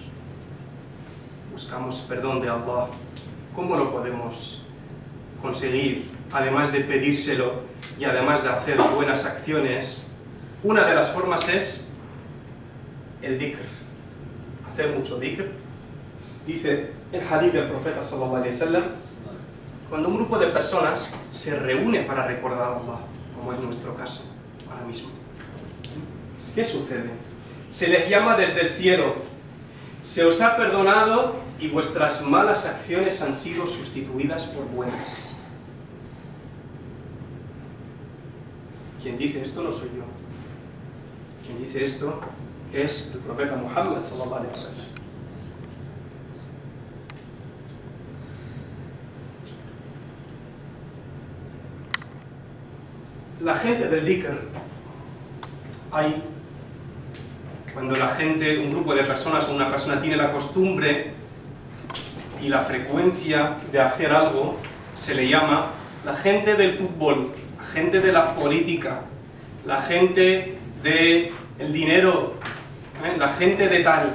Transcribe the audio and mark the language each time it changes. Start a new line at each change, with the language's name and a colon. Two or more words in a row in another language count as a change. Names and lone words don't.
Spanish: Buscamos perdón de Allah. ¿Cómo lo podemos conseguir? Además de pedírselo y además de hacer buenas acciones, una de las formas es el dhikr. Hacer mucho dhikr. Dice el hadith del profeta
Arabic: صلى الله عليه وسلم,
Spanish: cuando un grupo de personas se reúne para recordar a Allah, como es nuestro caso ahora mismo, ¿qué sucede? Se les llama desde el cielo, se os ha perdonado y vuestras malas acciones han sido sustituidas por buenas. Quien dice esto no soy yo. Quien dice esto es el profeta Muhammad
Arabic: صلى الله عليه وسلم.
Spanish: La gente del dhikr, cuando la gente, un grupo de personas o una persona tiene la costumbre y la frecuencia de hacer algo se le llama la gente del fútbol, la gente de la política, la gente del dinero, la gente de tal.